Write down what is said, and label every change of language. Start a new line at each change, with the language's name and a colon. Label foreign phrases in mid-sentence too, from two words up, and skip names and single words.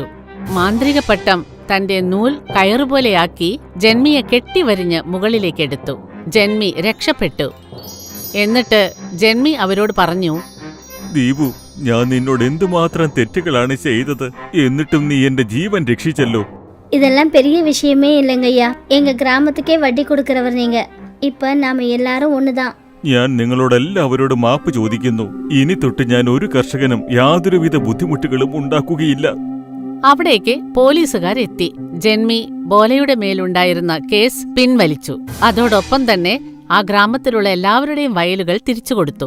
Malayalam: മാന്ത്രിക പട്ടം തന്റെ നൂൽ കയറുപോലെയാക്കി ജന്മിയെ കെട്ടിവരിഞ്ഞ് മുകളിലേക്കെടുത്തു. ജന്മി രക്ഷപ്പെട്ടു. എന്നിട്ട് ജന്മി അവരോട് പറഞ്ഞു, ദീപു, ഞാൻ നിന്നോട് എന്തുമാത്രം തെറ്റുകളാണ് ചെയ്തത്. എന്നിട്ടും നീ എന്റെ ജീവൻ രക്ഷിച്ചല്ലോ.
Tamil: இதெல்லாம் பெரிய விஷயமே இல்லைங்கய்யா. எங்க கிராமத்துக்கே வட்டி கொடுக்கறவர் நீங்க. இப்ப நாம எல்லாரும் ஒண்ணுதான்.
Malayalam: ഞാൻ നിങ്ങളോടെല്ലാവരോടും മാപ്പ് ചോദിക്കുന്നു. ഇനി തൊട്ട് ഞാൻ ഒരു കർഷകനും യാതൊരുവിധ ബുദ്ധിമുട്ടുകളും ഉണ്ടാക്കുകയില്ല. അവിടേക്ക് പോലീസുകാരെത്തി. ജന്മി ബോലയുടെ മേലുണ്ടായിരുന്ന കേസ് പിൻവലിച്ചു. അതോടൊപ്പം തന്നെ ആ ഗ്രാമത്തിലുള്ള എല്ലാവരുടെയും വയലുകൾ തിരിച്ചുകൊടുത്തു.